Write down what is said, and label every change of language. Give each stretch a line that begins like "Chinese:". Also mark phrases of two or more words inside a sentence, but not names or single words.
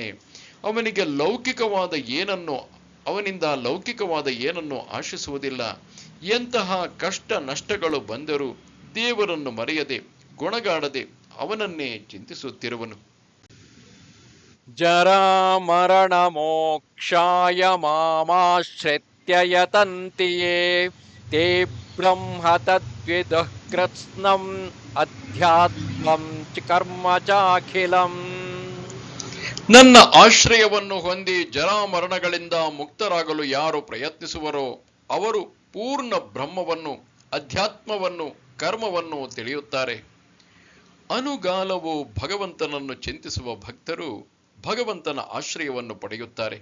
Kannada: ಅವನಿಂದ ಲೌಕಿಕವಾದ ಏನನ್ನು ಆಶಿಸುವುದಿಲ್ಲ. ಎಂತಹ ಕಷ್ಟ ನಷ್ಟಗಳು ಬಂದರೂ ದೇವರನ್ನು ಮರೆಯದೆ, ಗುಣಗಾಡದೆ ಅವನನ್ನೇ ಚಿಂತಿಸುತ್ತಿರುವನು.
Sanskrit: ಜರಾಮರಣಮೋಕ್ಷಾಯ ಮಾಮಾಶ್ರಿತ್ಯ ಯತಂತಿ ಯೇ ತೇ ಬ್ರಹ್ಮ ತದ್ವಿದುಃ ಕೃತ್ಸ್ನಂ ಅಧ್ಯಾತ್ಮಂ ಚ ಕರ್ಮ ಚಾಖಿಲಂ.
Kannada: ನನ್ನ ಆಶ್ರಯವನ್ನು ಹೊಂದಿ ಜರಾಮರಣಗಳಿಂದ ಮುಕ್ತರಾಗಲು ಯಾರು ಪ್ರಯತ್ನಿಸುವರೋ ಅವರು ಪೂರ್ಣ ಬ್ರಹ್ಮವನ್ನು, ಅಧ್ಯಾತ್ಮವನ್ನು, ಕರ್ಮವನ್ನು ತಿಳಿಯುತ್ತಾರೆ. ಅನುಗಾಲವು ಭಗವಂತನನ್ನು ಚಿಂತಿಸುವ ಭಕ್ತರು ಭಗವಂತನ ಆಶ್ರಯವನ್ನು ಪಡೆಯುತ್ತಾರೆ.